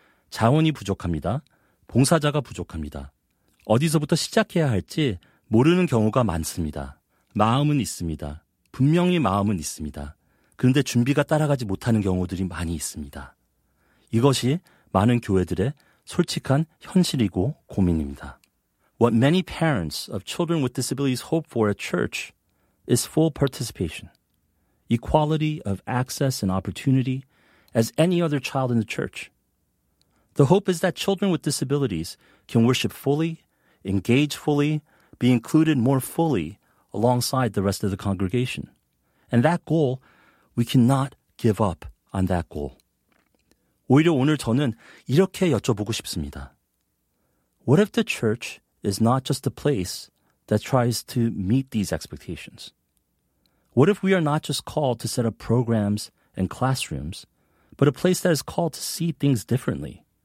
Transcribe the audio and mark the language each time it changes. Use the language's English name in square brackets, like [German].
[Korean] 자원이 부족합니다. 봉사자가 부족합니다. 어디서부터 시작해야 할지 모르는 경우가 많습니다. 마음은 있습니다. 분명히 마음은 있습니다. 그런데 준비가 따라가지 못하는 경우들이 많이 있습니다. 이것이 많은 교회들의 솔직한 현실이고 고민입니다. [English] What many parents of children with disabilities hope for at church is full participation, equality of access and opportunity as any other child in the church. The hope is that children with disabilities can worship fully, engage fully, be included more fully alongside the rest of the congregation. And that goal, we cannot give up on that goal. [Korean] 오히려 오늘 저는 이렇게 여쭤보고 싶습니다. [English] What if the church is not just a place that tries to meet these expectations? What if we are not just called to set up programs and classrooms, but a place that is called to see things differently?